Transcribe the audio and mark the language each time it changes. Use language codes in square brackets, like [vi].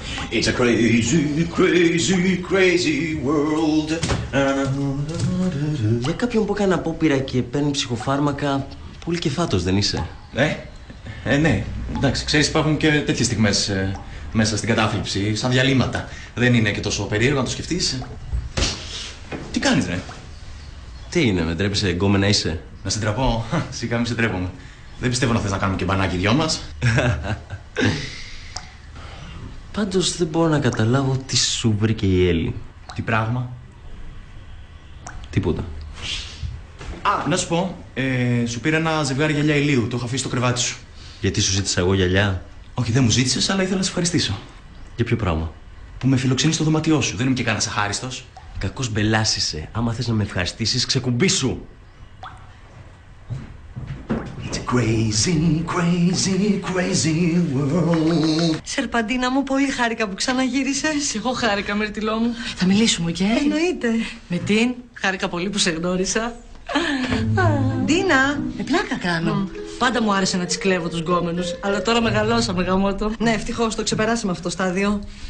[en] It's a crazy, crazy, crazy world. [el] Για κάποιον που έκανε απόπειρα και παίρνει ψυχοφάρμακα, πολύ κεφάτος δεν είσαι? Ναι. Εντάξει, ξέρεις, υπάρχουν και τέτοιες στιγμές μέσα στην κατάθλιψη, σαν διαλύματα. Δεν είναι και τόσο περίεργο να το σκεφτείς. Τι κάνεις, ρε? Τι είναι, με τρέπεσαι γκόμενα είσαι? Να σε τραπώ? Σιγά μην σε τρέπομαι. Δεν πιστεύω να θες να κάνουμε και μπανάκι δυο μας. Πάντως δεν μπορώ να καταλάβω τι σου βρήκε η Έλλη. Τι πράγμα? Τίποτα. Να σου πω, σου πήρα ένα ζευγάρι γυαλιά ηλίου. Το έχω αφήσει στο κρεβάτι σου. Γιατί σου ζήτησα εγώ γυαλιά? Όχι, δεν μου ζήτησες, αλλά ήθελα να σε ευχαριστήσω. Για ποιο πράγμα? Που με φιλοξενείς στο δωμάτιό σου. Δεν είμαι και κανένας αχάριστος. Κακός μπελάς είσαι. Άμα θες να με ευχαριστήσεις, ξεκουμπήσου. [en] It's a crazy, crazy, crazy world. [el] Σερπαντίνα μου, πολύ χάρηκα που ξαναγύρισες. Εγώ χάρηκα, Μυρτιλό μου. Θα μιλήσουμε, και. Εννοείται. Με την, χάρηκα πολύ που σε γνώρισα. Ντίνα. Πλάκα κάνω. Πάντα μου άρεσε να τις κλέβω τους γκόμενους, αλλά τώρα μεγαλώσαμε γαμώτο. Ναι, ευτυχώς το ξεπεράσαμε αυτό το στάδιο.